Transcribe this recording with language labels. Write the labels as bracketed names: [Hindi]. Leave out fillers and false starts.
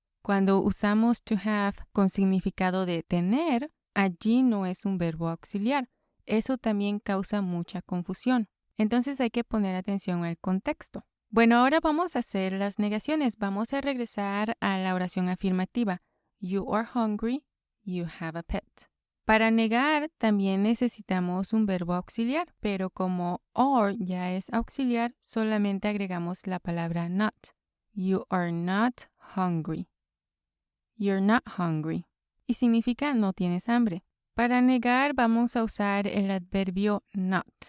[Spanish] Cuando usamos to have con significado de tener, allí no es un verbo auxiliar. Eso también causa mucha confusión. Entonces hay que poner atención al contexto. Bueno, ahora vamos a hacer las negaciones. Vamos a regresar a la oración afirmativa. [English] You are hungry, you have a pet. [Spanish] Para negar también necesitamos un verbo auxiliar, pero como are ya es auxiliar, solamente agregamos la palabra not. [English] You are not hungry. You're not hungry. [Spanish] Y significa no tienes hambre. Para negar vamos a usar el adverbio not.